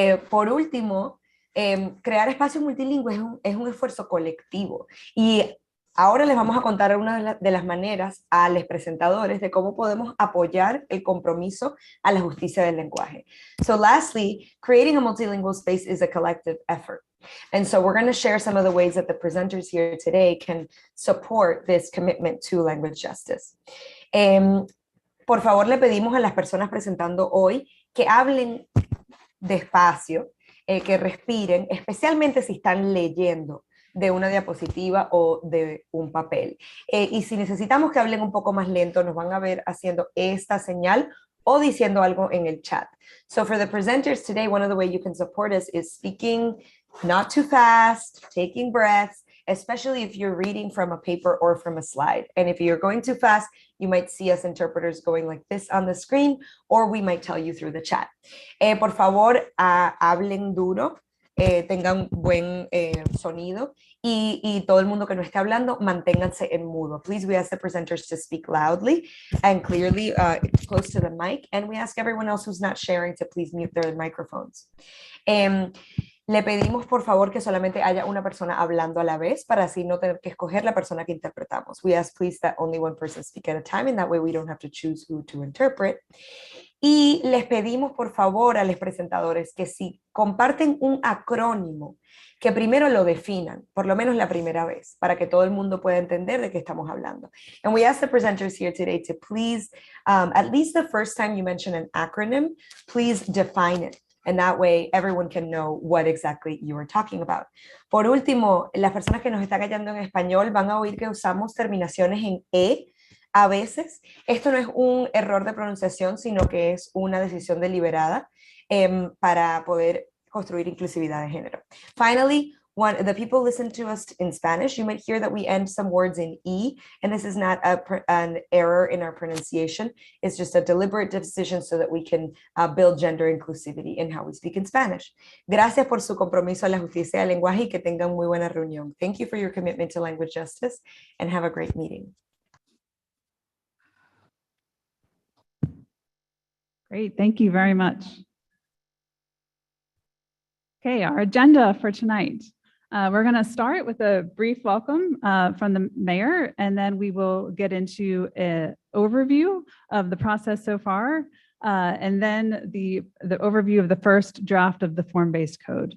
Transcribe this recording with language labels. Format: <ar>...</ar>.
<es>Por último, crear espacios multilingües es un esfuerzo colectivo y ahora les vamos a contar una de las maneras a los presentadores de cómo podemos apoyar el compromiso a la justicia del lenguaje.</es> <en>So lastly, creating a multilingual space is a collective effort. And so we're going to share some of the ways that the presenters here today can support this commitment to language justice.</en> <es>Por favor, le pedimos a las personas presentando hoy que hablen despacio, que respiren, especialmente si están leyendo de una diapositiva o de un papel. Y si necesitamos que hablen un poco más lento, nos van a ver haciendo esta señal o diciendo algo en el chat.</es> <en>So for the presenters today, one of the ways you can support us is speaking not too fast, taking breaths, especially if you're reading from a paper or from a slide. And if you're going too fast, you might see us interpreters going like this on the screen, or we might tell you through the chat.</en> <es>Por favor, hablen duro, tengan buen sonido, y todo el mundo que no esté hablando, manténganse en mudo.</es> <en>Please, we ask the presenters to speak loudly and clearly close to the mic, and we ask everyone else who's not sharing to please mute their microphones.</en> <es>Le pedimos por favor que solamente haya una persona hablando a la vez para así no tener que escoger la persona que interpretamos.</es> <en>We ask please that only one person speak at a time, and that way we don't have to choose who to interpret.</en> <es>Y les pedimos por favor a los presentadores que si comparten un acrónimo, que primero lo definan, por lo menos la primera vez, para que todo el mundo pueda entender de qué estamos hablando.</es> <en>And we ask the presenters here today to please, at least the first time you mention an acronym, please define it. And that way everyone can know what exactly you are talking about.</en> <es>Por último, las personas que nos están callando en español van a oír que usamos terminaciones en E a veces. Esto no es un error de pronunciación, sino que es una decisión deliberada para poder construir inclusividad de género.</es> <en>Finally, the people listen to us in Spanish, you might hear that we end some words in E, and this is not an error in our pronunciation. It's just a deliberate decision so that we can build gender inclusivity in how we speak in Spanish.</en> <es>Gracias por su compromiso a la justicia del lenguaje y que tengan muy buena reunión.</es> <en>Thank you for your commitment to language justice, and have a great meeting. Great, thank you very much. Okay, our agenda for tonight. We're going to start with a brief welcome from the mayor, and then we will get into an overview of the process so far, and then the overview of the first draft of the form-based code.</en>